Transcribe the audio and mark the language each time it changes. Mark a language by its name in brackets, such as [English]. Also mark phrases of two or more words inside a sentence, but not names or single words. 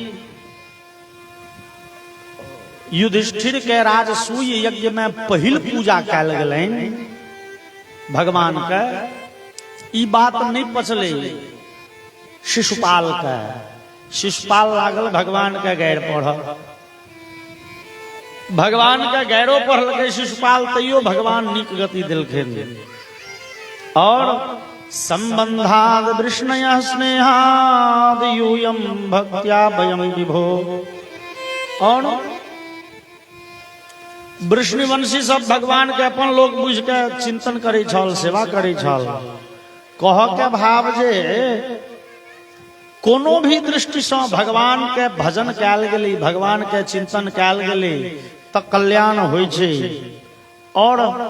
[Maithili] युधिष्ठिर के राजसूय यज्ञ में पहिल पूजा कैल गेलनि भगवान के ई बात नहीं पचले शिशुपाल के शिशुपाल लागल भगवान के गैर पढ़ भगवान के गैरो पढ़लकै शिशुपाल तैयो भगवान नीक गति देलखिन और [Sanskrit] संबंधाद वृष्णयः स्नेहाद यूयं भक्त्या भयं विभो [Maithili] और वृष्णिवंशी सब भगवान के अपन लोग बुझ के चिंतन करे छल सेवा करे छल कह के भाव जे कोनो भी दृष्टि से भगवान के भजन कैल गेलै भगवान के चिंतन कैल गेलै त कल्याण होइ छै और